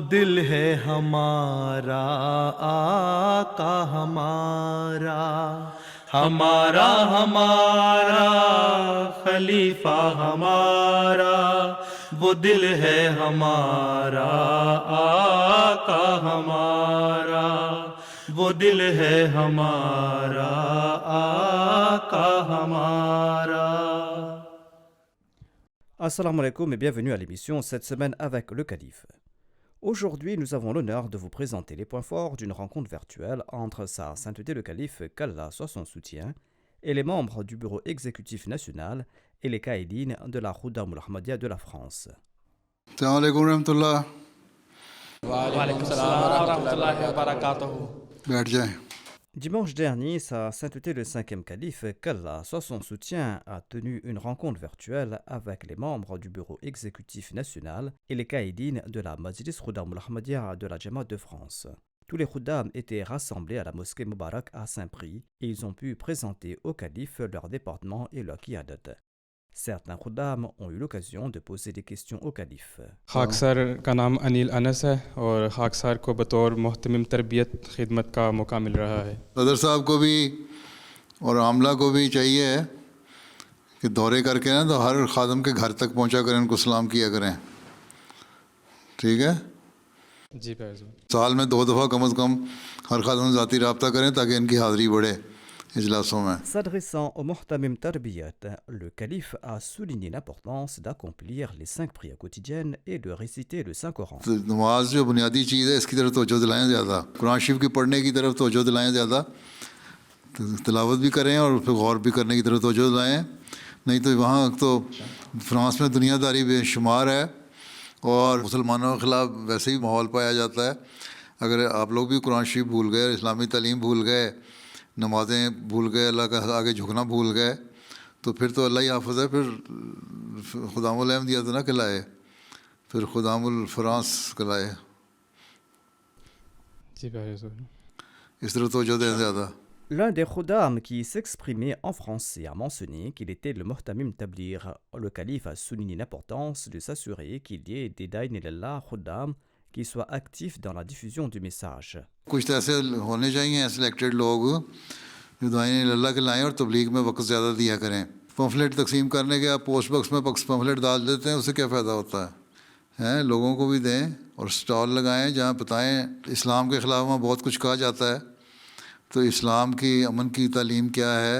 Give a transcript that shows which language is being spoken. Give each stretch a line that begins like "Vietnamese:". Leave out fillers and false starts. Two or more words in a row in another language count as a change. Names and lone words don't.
Urdu: دل ہے ہمارا آقا ہمارا، ہمارا ہمارا خلیفہ ہمارا، وہ دل ہے ہمارا آقا ہمارا، وہ دل ہے ہمارا آقا ہمارا۔
Arabic: السلام عليكم
French: et bienvenue à l'émission cette semaine avec le Calife. Aujourd'hui, nous avons l'honneur de vous présenter les points forts d'une rencontre virtuelle entre Sa Sainteté le Calife, qu'Allah soit son soutien, et les membres du bureau exécutif national et les caïdines de la Rouda Ahmadiyya de la France.
Arabic: السلام علیکم ورحمۃ اللہ۔ وعلیکم السلام ورحمۃ اللہ وبرکاتہ۔
Urdu: بیٹھ جائیں۔
French: Dimanche dernier, Sa Sainteté le 5e Calife, qu'Allah soit son soutien, a tenu une rencontre virtuelle avec les membres du bureau exécutif national et les caïdines de la Majlis Khuddam al-Ahmadiyya de la Jamaat de France. Tous les Khuddam étaient rassemblés à la mosquée Moubarak à Saint-Prix et ils ont pu présenter au calife leur département et leur qiyadat. Certains Khuddam ont eu l'occasion de poser des questions au calife.
Urdu: خاکسار کا نام انیل انس ہے اور خاکسار کو بطور محتمم تربیت خدمت کا موقع مل رہا ہے۔ صدر صاحب کو بھی اور عاملہ کو بھی چاہیے کہ دورے کر کے نا تو ہر خادم کے گھر تک پہنچا کریں، ان کو سلام کیا کریں، ٹھیک ہے؟ جی پیارے، سال میں 2 دفعہ کم از کم ہر خادم ذاتی رابطہ کریں تاکہ ان کی حاضری بڑھے اجلاسوں میں۔
French: S'adressant au Muhtamim Tarbiyat, le calife a souligné l'importance d'accomplir les 5 prières quotidiennes et de réciter le Saint-Coran.
Urdu: تو نماز جو بنیادی چیز ہے اس کی طرف توجہ دلائیں زیادہ، قرآن شریف کی پڑھنے کی طرف توجہ دلائیں زیادہ، تلاوت بھی کریں اور پھر غور بھی کرنے کی طرف توجہ دلائیں، نہیں تو وہاں تو فرانس میں دنیا داری بے شمار ہے اور مسلمانوں کے خلاف ویسے ہی ماحول پایا جاتا ہے۔ اگر آپ لوگ بھی قرآن شریف بھول گئے، اسلامی تعلیم بھول گئے، نمازیں بھول گئے، اللہ کا آگے جھکنا بھول گئے، تو پھر تو اللہ ہی حافظ ہے، پھر خدام الحمدیہ تو نہ کہلائے، پھر خدام الفرانس کہلائے۔ جی پیارے، اس طرح توجہ دیں زیادہ۔
French: L'un des Khuddam qui s'exprimait en français a mentionné qu'il était le Muhtamim Tabligh. Le calife a souligné l'importance de s'assurer qu'il y ait des
Arabic: داعين إلى الله
French: Khuddam qui soient actifs dans la diffusion du message.
Urdu: کچھ تو ایسے ہونے چاہیے سلیکٹڈ لوگ جو دعائیں اللہ کے لائیں اور تبلیغ میں وقت زیادہ دیا کریں۔ پمفلیٹ تقسیم کرنے کے آپ
English: post box
Urdu: میں پمفلیٹ ڈال دیتے ہیں، اس سے کیا فائدہ ہوتا ہے؟ لوگوں کو بھی دیں اور اسٹال لگائیں جہاں بتائیں اسلام کے خلاف وہاں بہت کچھ کہا جاتا ہے، تو اسلام کی امن کی تعلیم کیا ہے؟